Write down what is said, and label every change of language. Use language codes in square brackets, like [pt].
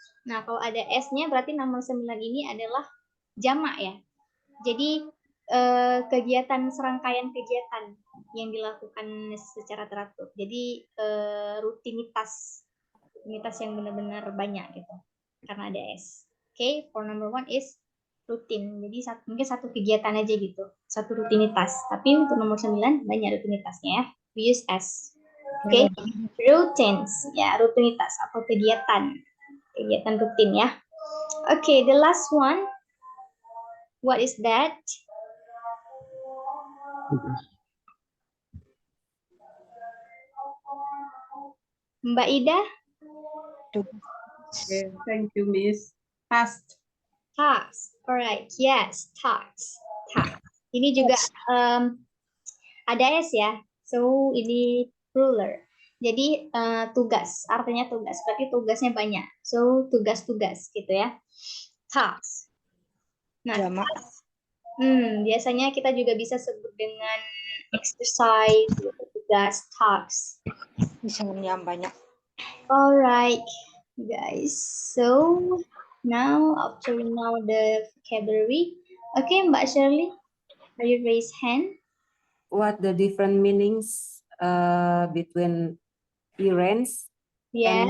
[id] Nah, kalau ada S-nya berarti nomor 9 ini adalah jamak ya. Jadi kegiatan, serangkaian kegiatan yang dilakukan secara teratur. Jadi rutinitas yang benar-benar banyak gitu. Karena ada S. [en] Okay, for number 1 is rutin. [id] Jadi mungkin satu kegiatan aja gitu, satu rutinitas. Tapi untuk nomor 9 banyak rutinitasnya ya. [en] We use S. [id] Okay, routines ya, rutinitas atau kegiatan rutin ya. [en] Okay, the last one. What is that? [id] Mbak Ida? [en] Okay, thank you, Miss. Past. Task. Alright, yes, task. [id] Ini juga ada S ya. So ini plural. Jadi tugas, artinya tugas. Berarti tugasnya banyak. So tugas-tugas gitu ya. Task. Nah, biasanya kita juga bisa sebut dengan exercise, tugas, tasks. Bisa yang banyak. [en] Alright, guys. So now after we know the vocabulary, okay, Mbak Shirley, are you raise hand? What the different meanings between errands and